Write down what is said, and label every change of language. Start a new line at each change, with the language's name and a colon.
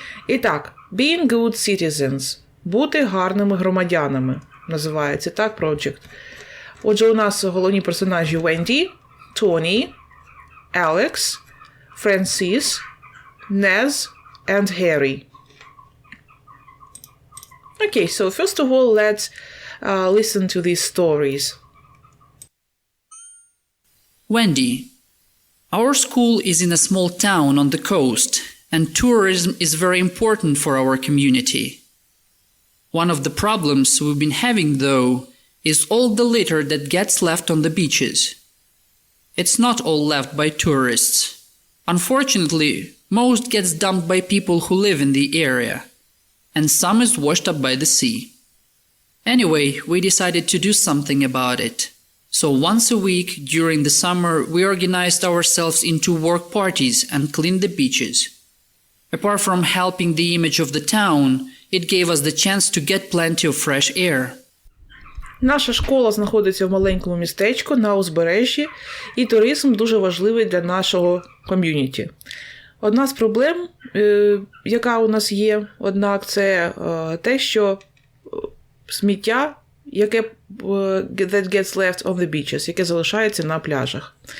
English: І так, being good citizens.
Ukrainian: Бути гарними громадянами. Називається так project. Отже, у нас головні персонажі Wendy, Tony, Alex, Francis, Nez, and Harry.
English: Okay, so first of all, let's listen to these stories. Wendy. Our school is in a small town on the coast, and tourism is very important for our community. One of the problems we've been having, though, is all the litter that gets left on the beaches. It's not all left by tourists. Unfortunately, most gets dumped by people who live in the area, and some is washed up by the sea. Anyway, we decided to do something about it. So once a week during the summer, we organized ourselves into work parties and cleaned the beaches. Apart from helping the image of the town, it gave us the chance to get plenty of fresh air.
Ukrainian: Наша школа знаходиться в маленькому містечку на узбережжі, і туризм дуже важливий для нашого ком'юніті. Одна з проблем, яка у нас є, однак, це те, що сміття, яке
English: that gets left on the beaches,
Ukrainian: яке залишається на пляжах.